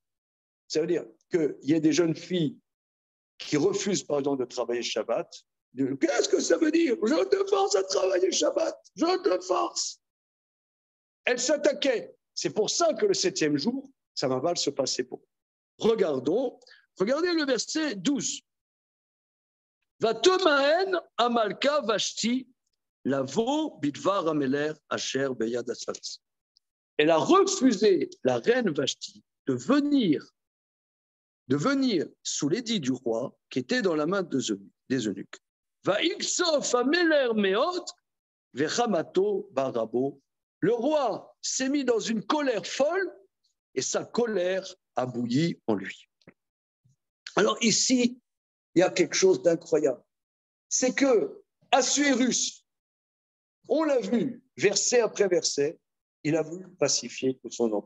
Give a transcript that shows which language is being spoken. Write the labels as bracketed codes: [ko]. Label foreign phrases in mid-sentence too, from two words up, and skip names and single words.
[fr] Ça veut dire qu'il y a des jeunes filles qui refusent, par exemple, de travailler Shabbat. Qu'est-ce que ça veut dire? Je te force à travailler Shabbat. Je te force. Elle s'attaquait. C'est pour ça que le 7e jour, ça va mal se passer pour. Regardez le verset 12. [he] ותמאן המלכה ושתי לבוא בדבר המלך אשר ביד הסריסים. [fr] Elle a refusé, la reine Vashti, de venir sous l'édit du roi qui était dans la main des eunuques. [he] ויקצף המלך מאד וחמתו בערה בו. [fr] Le roi s'est mis dans une colère folle et sa colère a bouilli en lui. Alors ici, il y a quelque chose d'incroyable. C'est que Assuérus, on l'a vu, verset après verset, il a voulu pacifier tout son empire.